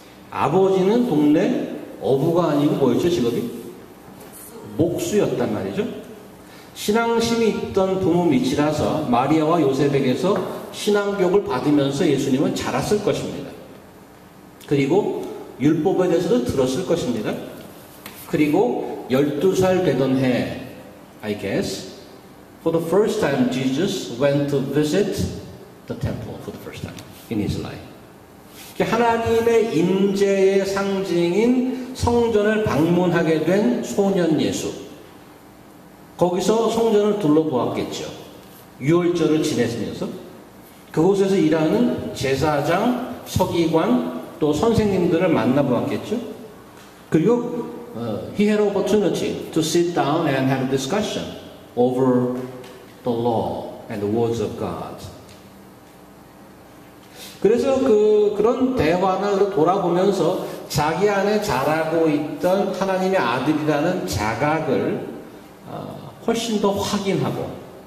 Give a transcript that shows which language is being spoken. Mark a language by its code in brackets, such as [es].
[ko] 아버지는 동네 어부가 아니고 뭐였죠, 직업이? 목수였단 말이죠. 신앙심이 있던 부모 밑이라서 마리아와 요셉에게서 신앙교육을 받으면서 예수님은 자랐을 것입니다. 그리고 율법에 대해서도 들었을 것입니다. 그리고 12살 되던 해, [en] I guess, for the first time Jesus went to visit the temple for the first time in his life. [ko] 하나님의 임재의 상징인 성전을 방문하게 된 소년 예수. 거기서 성전을 둘러보았겠죠. 유월절을 지내면서 그곳에서 일하는 제사장, 서기관, 또 선생님들을 만나보았겠죠. [en] 그리고 he had opportunity to sit down and have a discussion over the law and the words of God. [ko] 그래서 그런 대화나 돌아보면서 자기 안에 자라고 있던 하나님의 아들이라는 자각을 훨씬 더 확인하고